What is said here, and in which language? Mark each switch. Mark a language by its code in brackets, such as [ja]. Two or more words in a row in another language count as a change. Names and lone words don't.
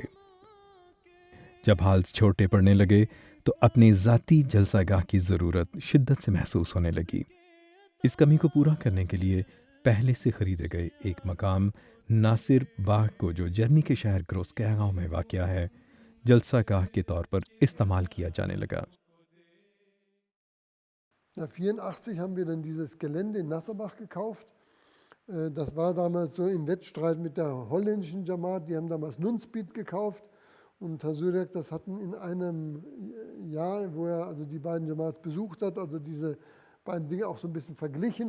[ur] جب حال چھوٹے پڑنے لگے تو اپنی ذاتی جلسہ گاہ کی ضرورت شدت سے محسوس ہونے لگی۔ اس کمی کو پورا کرنے کے لیے پہلے سے خریدے گئے ایک مقام ناصر باغ کو، جو جرمنی کے شہر گروسکیگاؤ میں واقع ہے، جلسہ گاہ کے طور پر استعمال کیا جانے لگا۔ [de] 1984 haben wir dann dieses Gelände in Nasserbach gekauft. Das war damals so im Wettstreit mit der holländischen Jamaat. Die haben damals Nunspeed gekauft. Und Herr Sürek, das hatten in einem Jahr, wo er also die beiden Jamaats besucht hat, also diese beiden Dinge auch so ein bisschen verglichen.